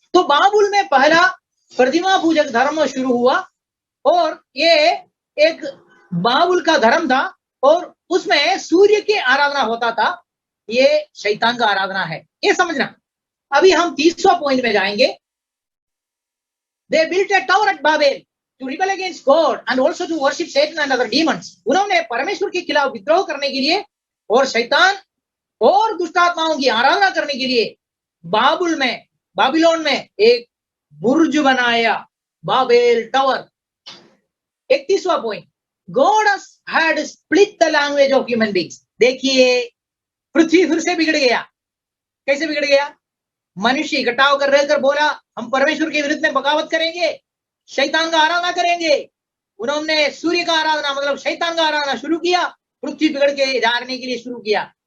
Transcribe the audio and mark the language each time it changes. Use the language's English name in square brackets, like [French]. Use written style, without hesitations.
[Hindi] तो बाबुल में पहला प्रतिमा पूजक धर्म शुरू हुआ, और ये एक बाबुल का धर्म था, और उसमें सूर्य की आराधना होता था। ये शैतान का आराधना है, ये समझना। अभी हम 30वां पॉइंट में जाएंगे। [English] They built a tower at Babel to rebel against God and also to worship Satan and other demons. [Hindi] उन्होंने परमेश्वर के खिलाफ विद्रोह करने के लिए और शैतान और दुष्ट आत्माओं की आराधना करने के लिए बाबिलोन में एक बुर्ज बनाया, Babel tower. 31वां point, [English] God had split the language of human beings. [Hindi] देखिए पृथ्वी फिर से बिगड़ गया। कैसे बिगड़ गया, मनुष्य इकट्ठा होकर रहकर बोला हम परमेश्वर के विरुद्ध में बगावत करेंगे, शैतान का आराधना करेंगे। उन्होंने सूर्य का आराधना मतलब शैतान का आराधना शुरू किया, पृथ्वी बिगड़ के जाने के लिए शुरू किया।